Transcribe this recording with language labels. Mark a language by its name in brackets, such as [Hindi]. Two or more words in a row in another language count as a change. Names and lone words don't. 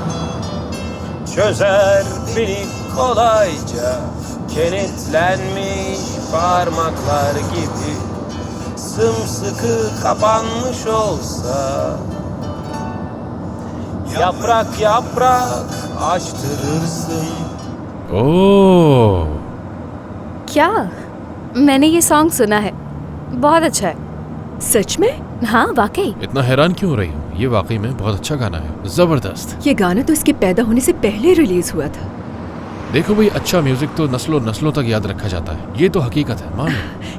[Turkish] çözer beni kolayca, kenetlenmiş parmaklar gibi sımsıkı kapanmış olsa. Yaprak yaprak açtırırsın. [Hindi] ओह, क्या? मैंने ये सॉन्ग सुना है, बहुत अच्छा है। सच में? हाँ वाकई। इतना हैरान क्यों हो रही हो? ये वाकई में बहुत अच्छा गाना है, जबरदस्त। ये गाना तो इसके पैदा होने से पहले रिलीज हुआ था। देखो भाई, अच्छा म्यूजिक तो नस्लों नस्लों तक याद रखा जाता है, ये तो हकीकत है, मान लो।